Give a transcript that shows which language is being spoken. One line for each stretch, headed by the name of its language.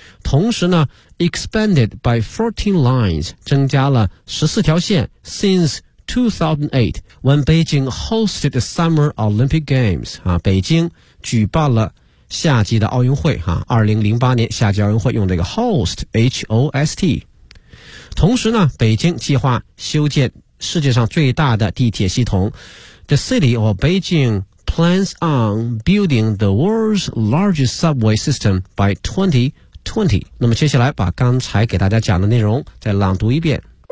Chinese: 同时呢
English: expanded by 14 lines,
Chinese: 增加了14条线
English: since 2008, when Beijing hosted the Summer Olympic Games,
Chinese: 北京举办了夏季的奥运会啊 ,2008 年夏季奥运会用这个 host,H-O-S-T。同时呢北京计划修建世界上最大的地铁系统。
English: The city of Beijing plans on building the world's largest subway system by 2020.
Chinese: 那么接下来把刚才给大家讲的内容再朗读一遍。